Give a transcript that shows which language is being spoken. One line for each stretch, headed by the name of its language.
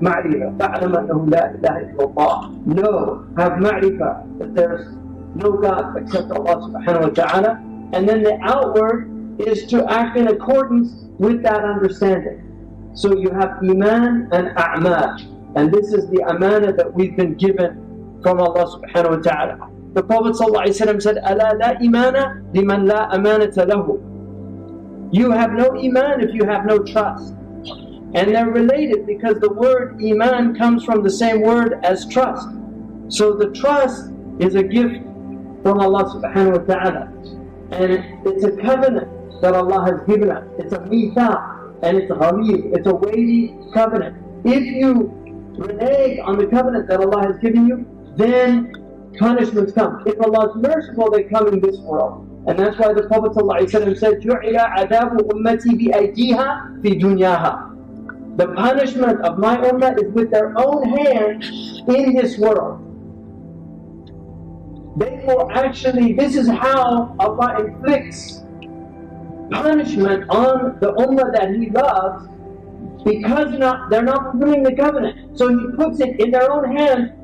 English: Ma'rifah,
Arabic: fa'lam annahu la ilaha illallah.
English: Know, have ma'rifah, that there's no God except Allah subhanahu wa ta'ala. And then the outward is to act in accordance with that understanding. So you have iman and a'mal, and this is the amana that we've been given from Allah subhanahu wa ta'ala.
Arabic: The Prophet ﷺ said, أَلَا لَا إِمَانَ لِمَنْ لَا أَمَانَةَ لَهُ.
English: You have no iman if you have no trust. And they're related because the word iman comes from the same word as trust. So the trust is a gift from Allah subhanahu wa ta'ala. And it's a covenant that Allah has given us. It's a mithaq, and it's a ghalib, it's a weighty covenant. If you renege on the covenant that Allah has given you, then punishments come. If Allah is merciful, they come in this world.
Arabic: And that's why the Prophet ﷺ said, جُعِلَ عَذَابُ أُمَّتِي بِأَيْدِيهَا فِي دُنْيَاهَا.
English: The punishment of my ummah is with their own hands in this world. Therefore, actually, this is how Allah inflicts punishment on the ummah that He loves, because they're not fulfilling the covenant. So He puts it in their own hands.